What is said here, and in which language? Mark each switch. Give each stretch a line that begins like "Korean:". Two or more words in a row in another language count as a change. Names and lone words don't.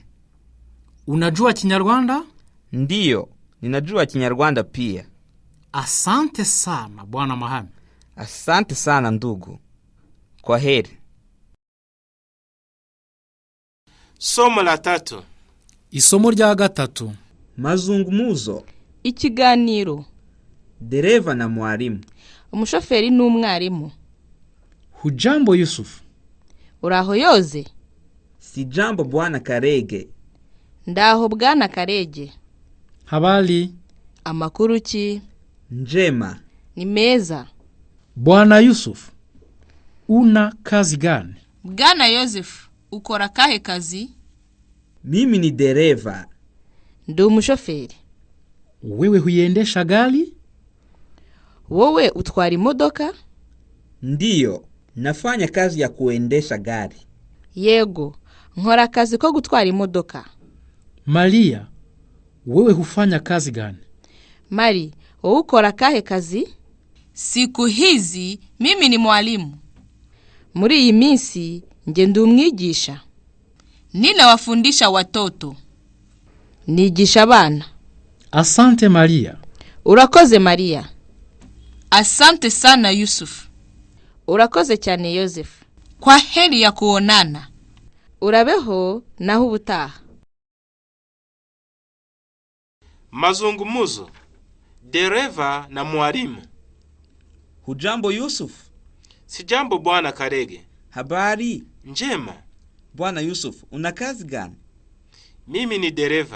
Swahili: Unajua Kinyarwanda? Ndiyo, ninajua Kinyarwanda pia. Asante sana Bwana Mahame. Asante sana ndugu. Kwa heri. Somo la 3.
Kinyarwanda: Isomo rya 3.
Swahili: Mazungumzo.
Kinyarwanda: Ikiganiro.
Swahili: Dereva na mwalimu.
Kinyarwanda: Umushoferi n'umwarimu.
Swahili: Hujambo Yusufu?
Kinyarwanda: Uraho Yoze?
Swahili: Si jambo Bwana Karege.
Kinyarwanda: Ndaho Bwana Karege.
Swahili: Habari?
Kinyarwanda: Amakuru ki?
Swahili: Njema.
Kinyarwanda: Ni meza.
Swahili: Bwana Yusufu, una kazi gani?
Kinyarwanda: Bwana Yosefu, ukora kahe kazi?
Swahili: Mimi ni dereva.
Kinyarwanda: Ndi umushoferi.
Swahili: Wewe huiendesha gari?
Kinyarwanda: Wowe utwara imodoka?
Swahili: Ndiyo, nafanya kazi ya kuendesha gari.
Kinyarwanda: Yego, nkora akazi ko gutwara imodoka.
Swahili: Maria, wewe hufanya kazi gani?
Kinyarwanda: Mari, wewe ukora kahe kazi?
Swahili: Siku hizi mimi ni mwalimu.
Kinyarwanda: Muri iyi minsi nge ndi umwigisha.
Swahili: Ninawafundisha watoto.
Kinyarwanda: Nigisha abana.
Swahili: Asante Maria. Urakoze Maria. Asante sana Yusufu.
Kinyarwanda: Urakoze cyane Yosefu.
Swahili: Kwa heri ya kuonana.
Kinyarwanda: Urabeho naho ubutaha.
Swahili: Mazungumzo. Dereva na mwalimu. Hujambo Yusufu? Sijambo Bwana Karege. Habari? Njema. Bwana Yusufu, una kazi gani? Mimi ni dereva.